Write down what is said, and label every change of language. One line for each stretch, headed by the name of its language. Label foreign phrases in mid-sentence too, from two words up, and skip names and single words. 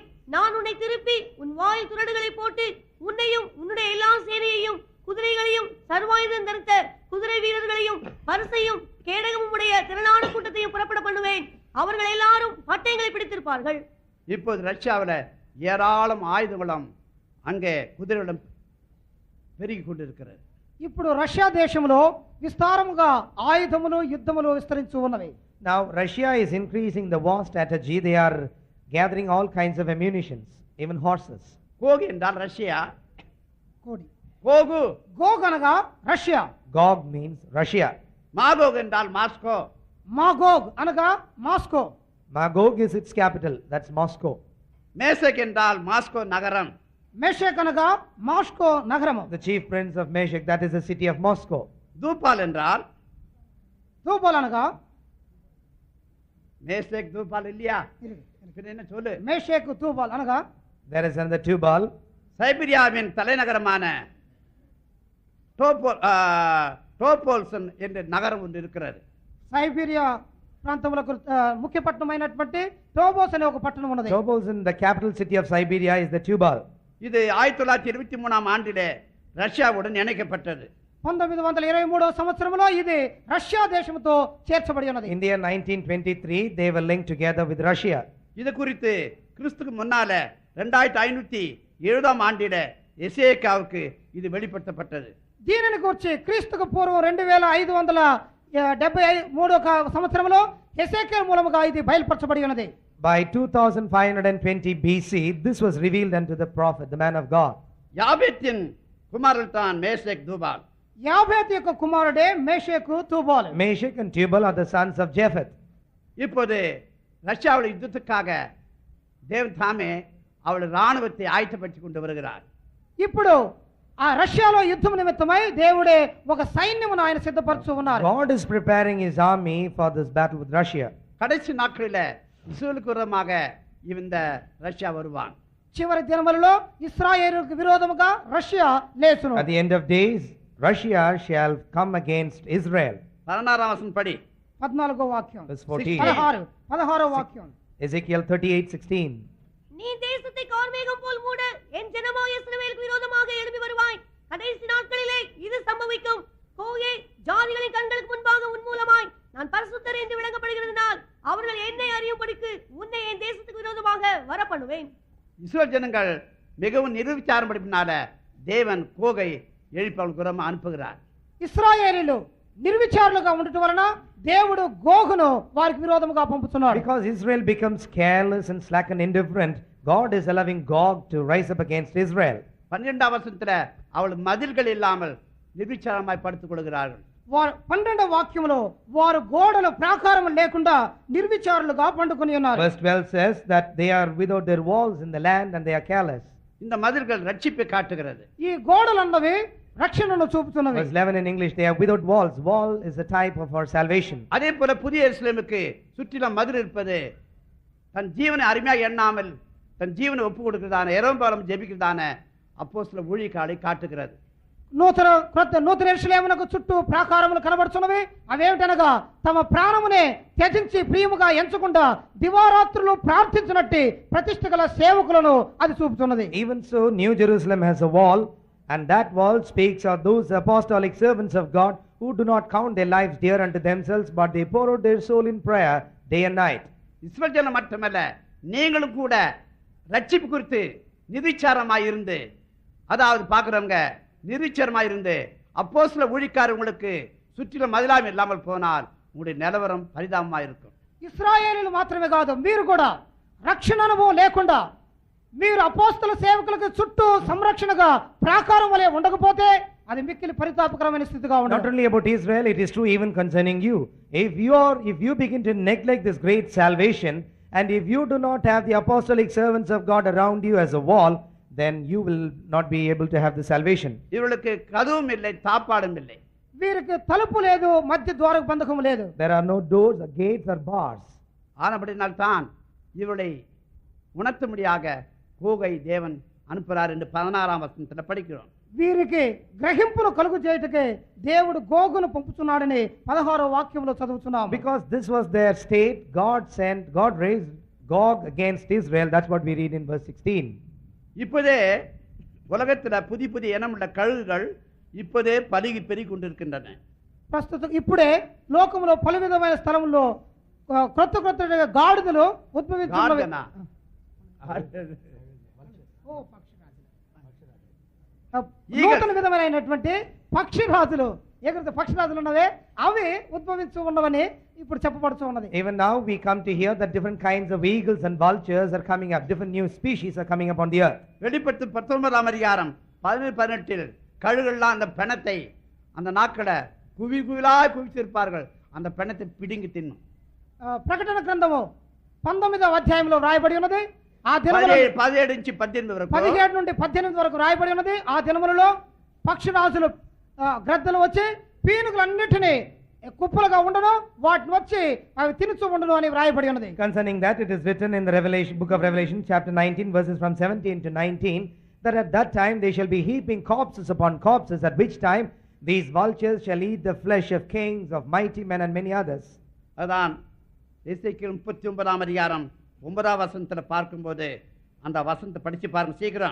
Tamil: நான் உன்னை திருப்பி உன் வாயில் துரடுகளை போட்டு உன்னையும் உன்னுடைய எல்லா சேனையையும் குதிரைகளையும் சர்வாயுதம் தரித்த குதிரை வீரர்களையும் பரிசையும் கேடகமும் உடைய திரளான கூட்டத்தையும் புறப்பட பண்ணுவேன். அவர்கள் எல்லாரும் பட்டயங்களை பிடித்திருப்பார்கள். இப்போது ரஷ்யாவில் ஏராளம் ஆயுதங்களும் அங்கே குதிரைகளும் பெருகி கொண்டிருக்கிறது.
Telugu: ఇప్పుడు రష్యా దేశంలో విస్తారముగా ఆయుధములు యుద్ధములు విస్తరించి ఉన్నవి.
English: Now Russia is increasing the war strategy. They are gathering all kinds of ammunitions, even horses.
Tamil: கோகு என்றால் ரஷ்யா.
Telugu: కోడి.
Tamil: கோகு.
Telugu: గోగ్ అనగా రష్యా.
English: Gog means Russia.
Tamil: மாகோக் என்றால் மாஸ்கோ.
Telugu: మాగోగ్ అనగా మాస్కో.
English: Magog is its capital. That's Moscow.
Tamil: மேசேக் என்றால் மாஸ்கோ நகரம்.
Telugu: మెషెక్ అనగా మాస్కో నగరము.
English: The chief prince of Meshech, that is the city of Moscow.
Tamil: தூபால் என்றால்
Telugu: తూబాల్ అనగా
Tamil: மேசேக் தூபால் இல்லையா? என்ன சொல்லு?
Telugu: మేషేక్ తూబాల్ అనగా
English: There is another Tubal.
Tamil: சைபீரியாவின் தலைநகரமான டோபோல்சன் என்ற நகரம் ஒன்று இருக்கிறது.
Telugu: సైబీరియా ప్రాంతములకు ముఖ్య పట్టణమైనటువంటి టోబోస్ అనే ఒక పట్టణం ఉన్నది.
English: Tobolsk, the capital city of Siberia, is the Tubal.
Tamil: இது 1923ஆம் ஆண்டிலே ரஷ்யாவுடன் இணைக்கப்பட்டது.
Telugu: 1923వ సంవత్సరంలో ఇది రష్యా దేశంతో చేర్చబడి ఉన్నది.
English: In the year 1923, they were linked together with Russia.
Tamil: இது குறித்து கிறிஸ்துக்கு முன்னால 2570ஆம் ஆண்டிலே எசேக்கியாவுக்கு இது வெளிப்படுத்தப்பட்டது.
Telugu: దీనిని గురించి క్రీస్తుకు పూర్వం 2573 సంవత్సరంలో హెసేకియా మూలముగా ఇది బయలుపరచబడి ఉన్నది.
English: By 2520 BC, this was revealed unto the prophet, the man of God.
Tamil: யாபேத்தின் குமாரன் தான் மேசேக் தூபால்.
Telugu: యాబేతు యొక్క కుమారుడే మేషేకు తూబాల్.
English: Meshech and Tubal are the sons of Japheth.
Tamil: இப்போது ரஷ்யாவுடைய யுத்தத்துக்காக தேவன் தாமே அவளுடைய ராணுவத்தை ஆயத்தப்படுத்திக் கொண்டு வருகிறார்.
Telugu: ఇప్పుడు ఆ రష్యాలో యుద్ధం నిమిత్తమై దేవుడే ఒక సైన్యమును ఆయన సిద్ధపరచు ఉన్నారు.
English: God is preparing his army for this battle with Russia.
Tamil: கடைசி நாட்களில் இஸ்ரேலுக்கு விரோதமாக இந்த ரஷ்யா வருவான்.
Telugu: చివరి దినములలో ఇశ్రాయేలుకు విరోధముగా రష్యా లేచును.
English: At the end of days, Russia shall come against Israel.
Telugu: 16వ వచనం పడి 14వ వాక్యం.
English: Verse 14.
Telugu: 16వ వాక్యం.
English: Ezekiel 38:16.
Tamil: நீ தேசத்தை கார்மேகம் போல் மூட என் ஜனமாகிய இஸ்ரவேலுக்கு விரோதமாக எழும்பி வருவாய். கடைசி நாட்களிலே இது சம்பவிக்கும். கோகே, ஜாதிகளின் கண்களுக்கு முன்பாக உன் மூலமாய் நான் பரிசுத்தர் என்று விளங்கப்படுகிறதுனால் அவர்கள் என்னை அறியும்படிக்கு உன்னை என் தேசத்துக்கு விரோதமாக வர பண்ணுவேன். இஸ்ரேல் ஜனங்கள் மிகவும் நிரூபிச்சாரம் படிப்பினால தேவன் கோகை எழுப்பவர்களுக்கு விரோதமாக அனுப்புகிறார்.
Telugu: ఇశ్రాయేలీలు నిర్విచారులుగా ఉండటం వలన దేవుడు గోగును వారికి విరోధముగా పంపుతున్నాడు.
English: Because Israel becomes careless and slack and indifferent, God is allowing Gog to rise up against Israel.
Tamil: 12వ వచనத்துல அவள் மதில்கள் இல்லாமல் நிர்விச்சாரமாய் படுத்துக் கொள்கிறார்கள்.
Telugu: 12వ వాక్యములో వారు గోడలు ప్రాకారము లేకుండా నిర్విచారులుగా పండుకొని ఉన్నారు.
English: Verse 12 says that they are without their walls in the land and they are careless.
Tamil: இந்த மதில்கள் ரட்சிப்பை காட்டுகிறது.
Telugu: ఈ గోడలు అన్నవి రక్షణను చూపుతున్నవి.
English: Verse 11 in English, they are without walls. Wall is a type of our salvation.
Tamil: அதே போல புதிய எருசலேமுக்கு சுற்றிலும் மதில் இருப்பது தன் ஜீவனை அருமையாக எண்ணாமல் தன் ஜீவனை ஒப்பு கொடுக்கிறதான எரோபாலம் ஜெபிக்கிறதான அப்போஸ்தல ஊழியக்காலை காட்டுகிறது.
Telugu: నూతన యెరూషలేమునకు చుట్టూ ప్రాకారములు కనబడుచున్నవి. అవేమిటనగా తమ ప్రాణమునే త్యజించి ప్రియముగా ఎంచకుండా దివారాత్రులు ప్రార్థించినట్టి ప్రతిష్ఠ గల సేవకులను అది చూపుతున్నది.
English: Even so, New Jerusalem has a wall And that wall speaks of those apostolic servants of God who do not count their lives dear unto themselves, but they pour out their soul in prayer day and night.
Tamil: இஸ்ரவேல் ஜனம் மட்டுமல்ல, நீங்களும் கூட ரட்சிப்பு குறித்து நிதிச்சாரமாய் இருந்து, அதாவது பார்க்கிறவங்க நிதிச்சாரமாய் இருந்து அப்போஸ்தல ஊழியக்காரர் உங்களுக்கு சுற்றிலும் மதிலாம் இல்லாமல் போனால் உங்களுடைய நிலவரம் பரிதாபமாய் இருக்கும்.
Telugu: ఇశ్రాయేలీలు మాత్రమే కాదు, మీరు కూడా రక్షణ అనుభవం లేకుండా మీరు అపోస్తల సేవకులకు చుట్టూ సంరక్షణగా ప్రాకారం వలె ఉండకపోతే అది మిక్కిలి పరితాపకరమైన స్థితిగా
English: Not
Telugu: ఉండదు.
English: only about Israel, it is true even concerning you. If you begin to neglect this great salvation, and if you do not have the apostolic servants of God around you as a wall, then you will not be able to have the salvation.
Tamil: இவர்களுக்கு கதவும் இல்லை, தாப்பாடும் இல்லை.
Telugu: వీరికి తలుపు లేదు, మధ్య ద్వారకు బంధకం లేదు.
English: There are no doors, or gates, or bars.
Tamil: ஆனபடினால்தான் இவளை உணர்த்தும்படியாக கோகை தேவன் அனுப்புகிறார் என்று 16ஆம் வசனத்தில் படிக்கிறோம்.
Telugu: వీరికి గ్రహింపును కలుగు చేయుటకే దేవుడు గోగును పంపుతున్నాడని 16వ వాక్యంలో చదువుతున్నాం.
English: Because this was their state, God raised Gog against Israel. That's what we read in verse 16.
Tamil: இப்போதே உலகத்தில் புதிய இனமுள்ள கழுகுகள் இப்போதே பெருகி கொண்டிருக்கின்றன.
Telugu: ప్రస్తుతం ఇప్పుడే లోకంలో పలు విధమైన స్థలంలో క్రొత్త గాడిదలు ఉద్భవిస్తున్నవి. గాడిదనా? నూతన విధమైనటువంటి పక్షిరాజులు, ఎగురుత పక్షిరాజులు ఉన్నవే అవి ఉద్భవించు ఉన్నవని ఇప్పుడు చెప్పబడుతూ ఉన్నది.
English: Even now we come to hear that different kinds of eagles and vultures are coming up. Different new species are coming up on the earth.
Tamil: வெளிப்படுத்து 19ஆம் அதிகாரம் 17-18 கழுகுகள்லாம் அந்த பிணத்தை அந்த நாட்களை குவிலாய் குவித்திருப்பார்கள். அந்த பிணத்தை பிடுங்கி தின்னும்.
Telugu: ప్రకటన గ్రంథము 19వ అధ్యాయంలో రాయబడి ఉన్నది. ఆ దినములలో 17 నుంచి 18 వరకు 17 నుండి 18 వరకు రాయబడి ఉన్నది. ఆ దినములలో పక్షిరాజులు గ్రద్దలు వచ్చి పీనుగులన్నిటినీ కుప్పలుగా ఉండను, వాటిని వచ్చి అవి తినుచూ ఉండను అని రాయబడి ఉన్నది.
English: Concerning that, it is written in the book of Revelation, chapter 19, verses from 17 to 19, that at that time they shall be heaping corpses upon corpses, at which time these vultures shall eat the flesh of kings, of mighty men, and many others.
Tamil: அதான் எசேக்கியேல் 39ஆம் அதிகாரம் 9ஆம் வசனத்தில் பார்க்கும்போது அந்த வசனத்தை படிச்சு பாருங்க சீக்கிரம்.